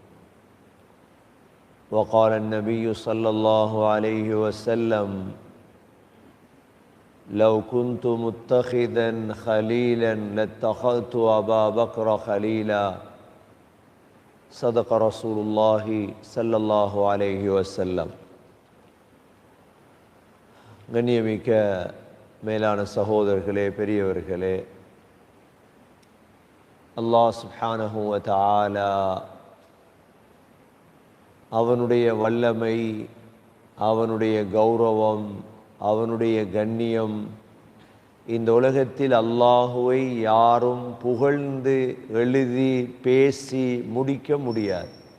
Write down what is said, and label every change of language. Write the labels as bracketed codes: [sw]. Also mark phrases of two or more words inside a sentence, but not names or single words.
[ar] وقال النبي صلى الله عليه وسلم لو كنت متخذا خليلا لاتخذت أبا بكر خليلا. صدق رسول الله صلى الله عليه وسلم. [ta] கண்ணியமிக்க மேலான சகோதரர்களே, பெரியவர்களே, [ar] الله سبحانه وتعالى [ta] அவனுடைய வல்லமை, அவனுடைய கௌரவம், அவனுடைய கண்ணியம், இந்த உலகத்தில் அல்லாஹுவை யாரும் புகழ்ந்து எழுதி பேசி முடிக்க முடியாது.